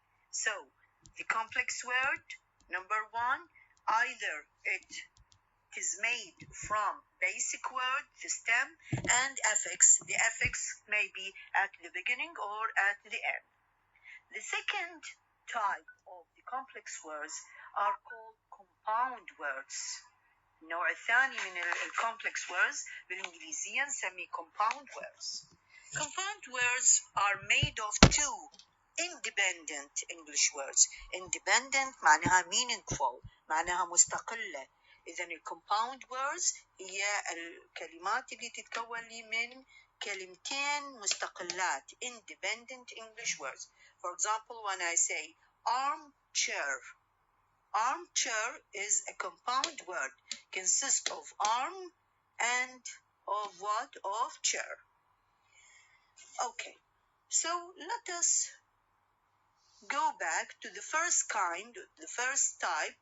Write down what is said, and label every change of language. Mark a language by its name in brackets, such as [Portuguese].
[English] So, the complex word, number one, either it is made from basic word, the stem, and affix. The affix may be at the beginning or at the end. The second type of the complex words are called compound words. [Arabic] النوع الثاني من complex words بالإنجليزية نسميه compound words. Compound words are made of two independent English words. Independent معناها meaningful، معناها مستقلة. إذن compound words هي الكلمات اللي تتكون لي من كلمتين مستقلات. [English] Independent English words. For example, when I say armchair, armchair is a compound word, consists of arm and of what? Of chair. Okay, so let us go back to the first kind, the first type.